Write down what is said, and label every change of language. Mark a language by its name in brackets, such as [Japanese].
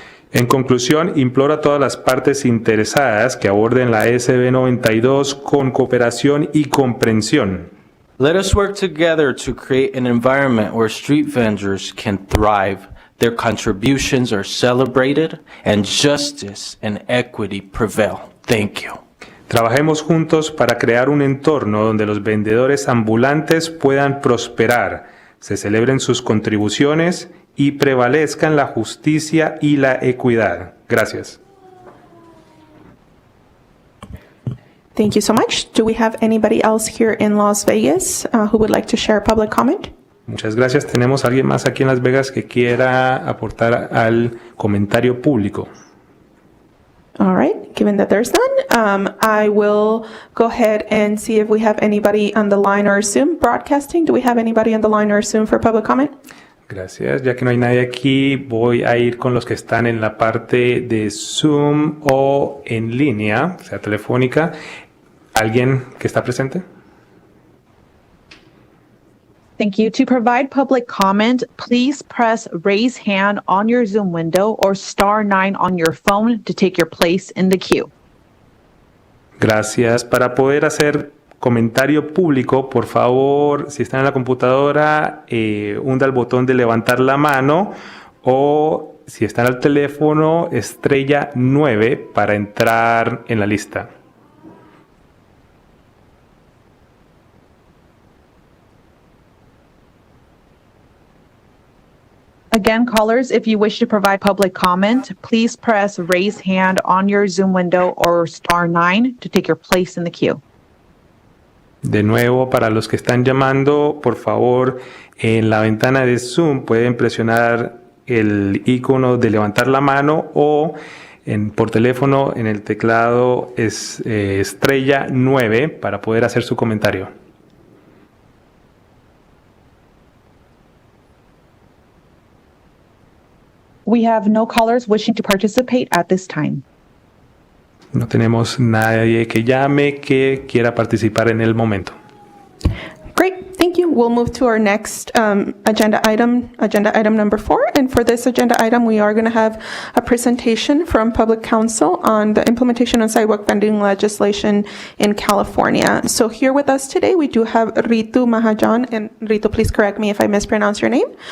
[Spanish] En conclusión, imploro a todas las partes interesadas que aborden la SB 92 con cooperación y comprensión. [English] Let us work together to create an environment where street vendors can thrive, their contributions are celebrated, and justice and equity prevail. Thank you. [Spanish] Trabajemos juntos para crear un entorno donde los vendedores ambulantes puedan prosperar, se celebren sus contribuciones y prevalezcan la justicia y la equidad. Gracias. [English] Thank you so much. Do we have anybody else here in Las Vegas who would like to share public comment? [Spanish] Muchas gracias. ¿Tenemos alguien más aquí en Las Vegas que quiera aportar al comentario público? [English] All right, given that there's none, I will go ahead and see if we have anybody on the line or Zoom broadcasting. Do we have anybody on the line or Zoom for public comment? [Spanish] Gracias. Ya que no hay nadie aquí, voy a ir con los que están en la parte de Zoom o en línea, o sea, telefónica. ¿Alguien que está presente? [English] Thank you. To provide public comment, please press raise hand on your Zoom window or *9 on your phone to take your place in the queue. [Spanish] Gracias. Para poder hacer comentario público, por favor, si están en la computadora, hunda el botón de levantar la mano o si están al teléfono, estrella 9 para entrar en la lista. [English] Again, callers, if you wish to provide public comment, please press raise hand on your Zoom window or *9 to take your place in the queue. [Spanish] De nuevo, para los que están llamando, por favor, en la ventana de Zoom pueden presionar el icono de levantar la mano o por teléfono en el teclado es estrella 9 para poder hacer su comentario. [English] We have no callers wishing to participate at this time. [Spanish] No tenemos nadie que llame que quiera participar en el momento. [English] Great, thank you. We'll move to our next agenda item number 4. And for this agenda item, we are going to have a presentation from Public Counsel on the implementation of sidewalk vending legislation in California. So here with us today, we do have Ritu Mahajan. And Ritu, please correct me if I mispronounce your name.